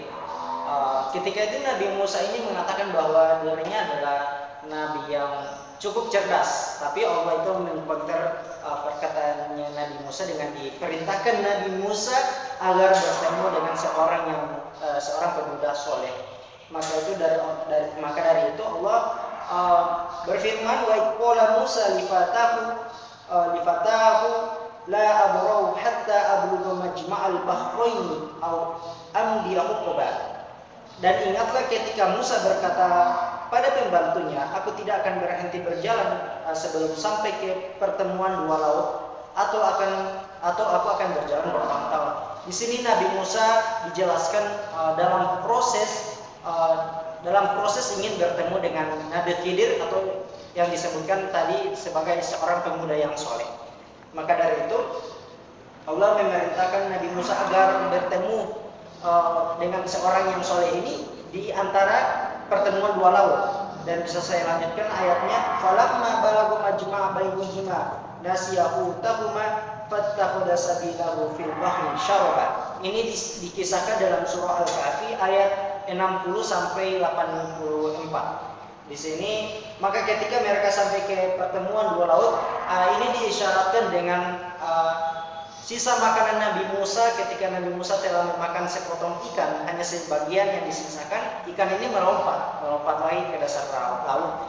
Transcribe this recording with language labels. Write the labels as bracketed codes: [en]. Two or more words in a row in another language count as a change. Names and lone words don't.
[id] Ketika itu Nabi Musa ini mengatakan bahwa dirinya adalah nabi yang cukup cerdas, tapi Allah itu mengcounter perkataannya Nabi Musa dengan diperintahkan Nabi Musa agar bertemu dengan seorang pemuda soleh. Maka dari itu Allah berfirman, [ar] وإذ قال موسى لفتاه لا أبرح حتى أبلغ مجمع البحرين أو أمضي حقبا. [id] Dan ingatlah ketika Musa berkata pada pembantunya, aku tidak akan berhenti berjalan sebelum sampai ke pertemuan dua laut, atau aku akan berjalan bertahun-tahun. Di sini Nabi Musa dijelaskan dalam proses ingin bertemu dengan Nabi Khidir, atau yang disebutkan tadi sebagai seorang pemuda yang soleh. Maka dari itu Allah memerintahkan Nabi Musa agar bertemu dengan seorang yang soleh ini di antara pertemuan dua laut. Dan bisa saya lanjutkan ayatnya, [ar] فلما بلغا مجمع بينهما نسيا حوتهما فاتخذ سبيله في البحر سربا. [id] Ini dikisahkan dalam surah Al-Kahfi ayat 60 sampai 84. Di sini, maka ketika mereka sampai ke pertemuan dua laut, ini diisyaratkan dengan sisa makanan Nabi Musa. Ketika Nabi Musa telah memakan sepotong ikan, hanya sebagian yang disisakan, ikan ini melompat lagi ke dasar laut.